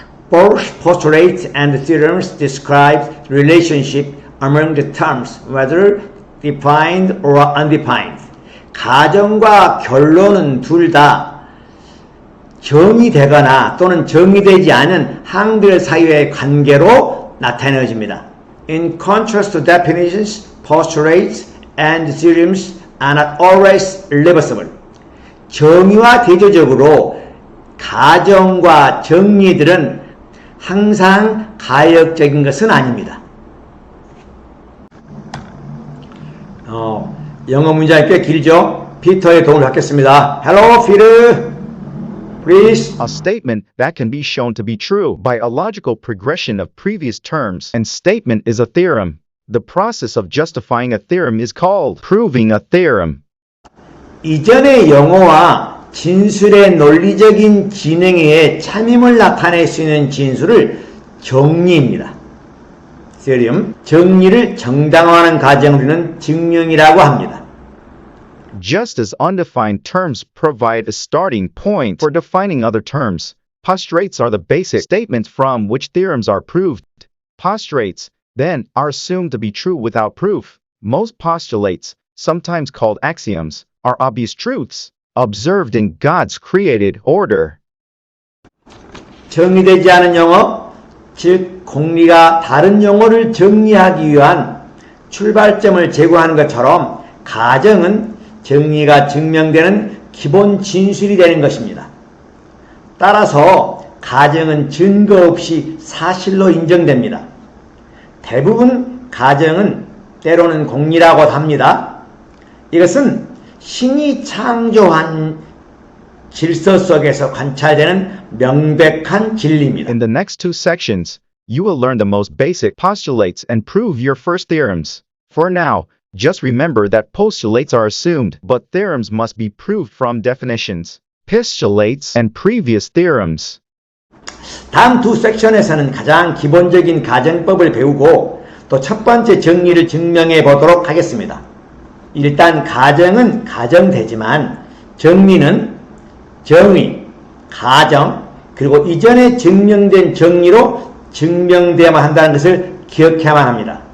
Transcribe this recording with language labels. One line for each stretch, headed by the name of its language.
English: Both postulates and theorems describe the relationship among the terms, whether defined or undefined.
Korean: 가정과 결론은 둘 다 정의되거나 또는 정의되지 않은 항들 사이의 관계로 나타내집니다.
English: In contrast to definitions, postulates and theorems are not always reversible.
Korean: 정의와 대조적으로 가정과 정리들은 항상 가역적인 것은 아닙니다. 영어 문장이 꽤 길죠? 피터의 도움을 받겠습니다.
English: Hello, Peter. Please. A statement that can be shown to be true by a logical progression of previous terms and statement is a theorem. The process of justifying a theorem is called proving a theorem.
Korean: 이전의 영어와 진술의 논리적인 진행에 참임을 나타낼 수 있는 진술을 정리입니다. theorem, 정리를 정당화하는 과정을 우리는 증명이라고 합니다.
English: Just as undefined terms provide a starting point for defining other terms, postulates are the basic statements from which theorems are proved. Postulates, then, are assumed to be true without proof. Most postulates, sometimes called axioms, are obvious truths, observed in God's created order.
Korean: 정리되지 않은 영어, 즉 공리가 다른 영어를 정리하기 위한 출발점을 제공하는 것처럼 가정은 정리가 증명되는 기본 진술이 되는 것입니다. 따라서 가정은 증거 없이 사실로 인정됩니다. 대부분 가정은 때로는 공리라고 합니다. 이것은 신이 창조한 질서 속에서 관찰되는 명백한 진리입니다.
English: In the next two sections, you will learn the most basic postulates and prove your first theorems. For now, just remember that postulates are assumed, but theorems must be proved from definitions, postulates, and previous theorems.
Korean: 다음 두 섹션에서는 가장 기본적인 가정법을 배우고 또 첫 번째 정리를 증명해 보도록 하겠습니다. 일단 가정은 가정되지만 정리는 정의, 가정, 그리고 이전에 증명된 정리로 증명되어야만 한다는 것을 기억해야만 합니다.